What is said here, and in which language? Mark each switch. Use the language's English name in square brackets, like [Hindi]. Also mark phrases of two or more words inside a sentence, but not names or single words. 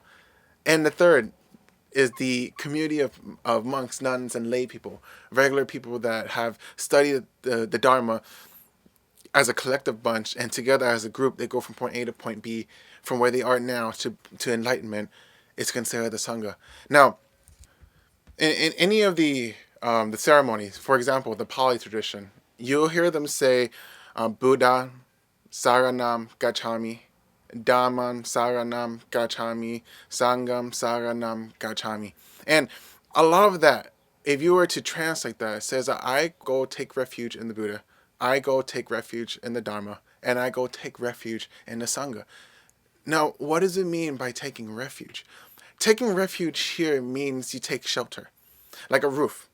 [English] And the third is the community of monks, nuns, and lay people, regular people that have studied the Dharma as a collective bunch, and together as a group, they go from point A to point B, from where they are now to enlightenment. It's considered the Sangha. Now, in any of the ceremonies, for example, the Pali tradition, you'll hear them say, [Pali] Buddha, Saranam, Gacchami, Dhammam, Saranam, Gacchami, Sangham, Saranam, Gacchami. [English] And a lot of that, if you were to translate that, it says that I go take refuge in the Buddha, I go take refuge in the Dharma, and I go take refuge in the Sangha. Now, what does it mean by taking refuge? Taking refuge here means you take shelter, like a roof.